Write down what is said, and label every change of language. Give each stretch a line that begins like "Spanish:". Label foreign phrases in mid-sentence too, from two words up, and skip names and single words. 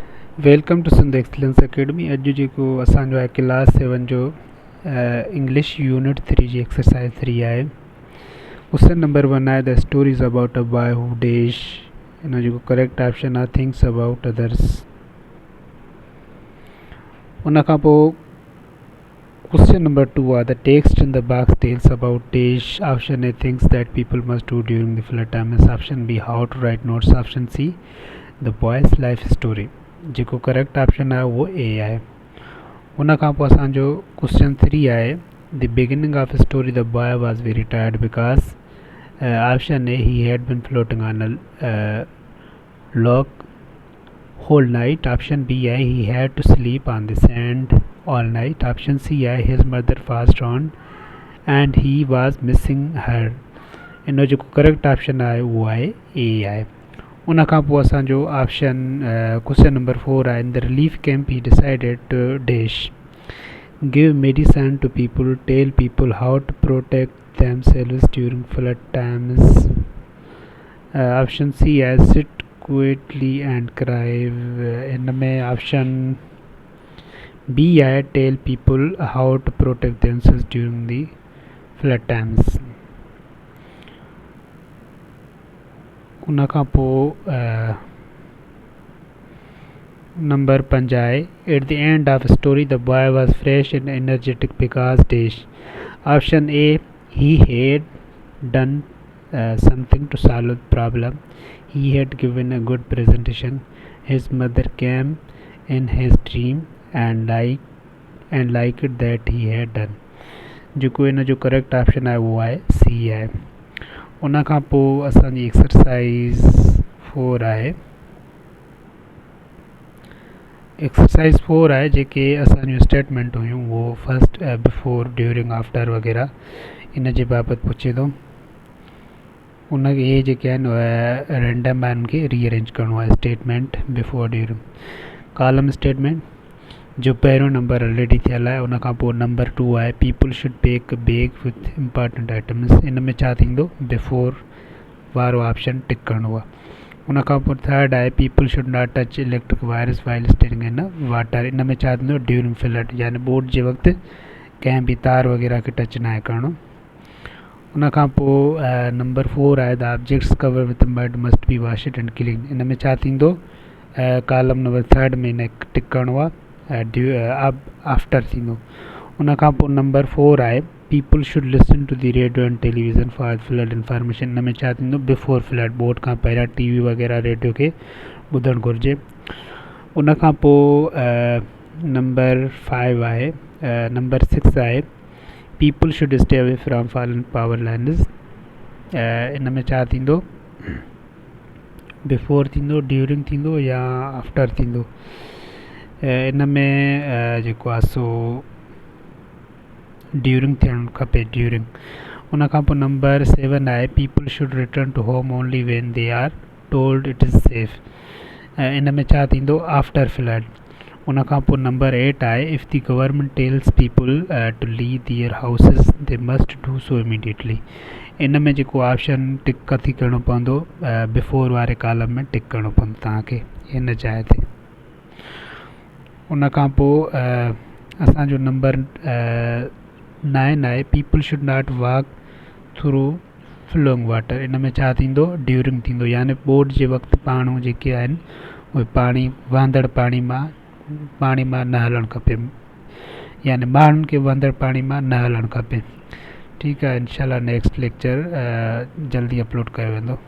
English: Welcome to Sindh Excellence Academy.
Sindhi: अॼु जेको असांजो आहे क्लास 7 जो
English: English unit
Sindhi: 3 जी एक्सरसाइज 3 आहे।
English: question number 1 आहे the story is about a boy who dash.
Sindhi: हिन जेको
English: correct option आहे thinks about others.
Sindhi: उन खां पोइ
English: question number 2 आहे the text in the box tells about dash. option A things that people must do during the flood times. option B how to write notes. Option C the boy's life story.
Sindhi: जेको
English: correct option
Sindhi: आहे उहो ए आहे। उन खां पोइ असांजो
English: question 3 आहे the beginning of story the boy was very tired because. option A he had been floating on a log whole night. option B आहे he had to sleep on the sand all night. option C आहे his mother fast on and he was missing her.
Sindhi: इन जेको
English: correct option
Sindhi: आहे उहो आहे ए आहे। उन खां पोइ असांजो
English: option question number 4 आहे in the relief camp he decided to dash give medicine to people tell people how to protect themselves during flood times. option C आहे sit quietly and cry.
Sindhi: इन में
English: option B आहे tell people how to protect themselves during the flood times.
Sindhi: उन खां पोइ
English: number 5 आहे at the end of story the boy was fresh and energetic because dash. option A he had done something to solve the problem. he had given a good presentation. His mother came in his dream and like it that he had done.
Sindhi: जेको इन जो
English: correct option
Sindhi: आहे उहो आहे सी आहे। उन खां पोइ असांजी एक्सरसाइज़ 4 आहे। एक्सरसाइज़ 4 आहे जेके असांजूं स्टेटमेंट हुयूं उहो
English: first before during after
Sindhi: वग़ैरह इन जे बाबति पुछे थो। उन इहे जेके आहिनि रैंडम आहे उनखे रीअरेंज करिणो आहे।
English: statement before during column statement
Sindhi: जो पहिरियों
English: number already
Sindhi: थियल आहे। उन खां पोइ
English: number 2 आहे people should pack bag with important items.
Sindhi: इन में छा थींदो बिफोर वारो
English: option tick
Sindhi: करिणो आहे। उन खां पोइ
English: third आहे people should not touch electric wires while staying in water.
Sindhi: इन में छा थींदो
English: during flood
Sindhi: यानी बोट जे वक़्तु कंहिं बि तार वग़ैरह खे टच न आहे करिणो। उन खां पोइ
English: number 4 आहे the objects cover with mud must be washed and clean.
Sindhi: इन में छा थींदो
English: column number 3
Sindhi: में इन टिक करिणो आहे आफ्टर थींदो। उन खां पोइ
English: number 4 आहे people should listen to the radio and television for flood information.
Sindhi: इन में छा थींदो
English: before flood
Sindhi: बोट खां पहिरियां टीवी वग़ैरह रेडियो खे ॿुधणु घुरिजे। उन खां पोइ
English: number 5 आहे number 6 आहे people should stay away from fallen power lines.
Sindhi: इन में छा थींदो बिफोर थींदो ड्यूरिंग थींदो या आफ्टर थींदो। इन में जेको आहे सो ड्यूरिंग थियणु खपे ड्यूरिंग। उन खां पोइ
English: number 7 आहे people should return to home only when they are told it is safe.
Sindhi: इन में छा थींदो
English: after flood.
Sindhi: उन खां पोइ
English: number 8 आहे if the government tells people to leave their houses they must do so immediately.
Sindhi: इन में जेको ऑप्शन टिक कथी करिणो पवंदो बिफोर वारे कॉलम में टिक करिणो पवंदो तव्हांखे हिन जाइ ते। उन खां पोइ असांजो
English: number 9 आहे people should not walk through flowing water.
Sindhi: इन में छा थींदो ड्यूरिंग थींदो यानी बोट जे वक़्तु पाणू जेके आहिनि उहे पाणी वहंदड़ पाणी मां न हलणु खपे यानी माण्हुनि खे वहंदड़ पाणी मां न हलणु खपे। ठीकु आहे इंशाल्लाह
English: next lecture
Sindhi: जल्दी अपलोड कयो वेंदो।